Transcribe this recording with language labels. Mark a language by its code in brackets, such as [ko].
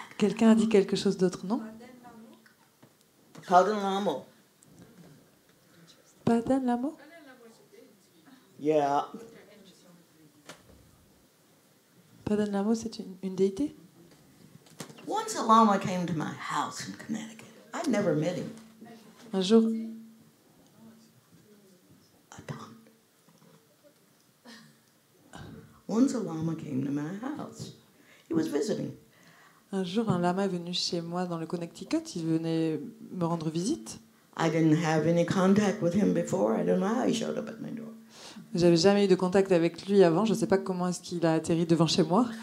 [fr] Quelqu'un a dit quelque chose d'autre, non? Padan Lamo. Padan Lamo? [en] Yeah. [fr] Padan Lamo, c'est une déité? [en] Once a Lama came to my house in Connecticut. I'd never met him. [fr] Un jour, [en] Once a Lama came to my house. He was visiting. [fr] un lama est venu chez moi dans le Connecticut. Il venait me rendre visite. [en] I didn't have any contact with him before. I don't know how he showed up at my door. [fr] J'avais jamais eu de contact avec lui avant. Je ne sais pas comment est-ce qu'il a atterri devant chez moi.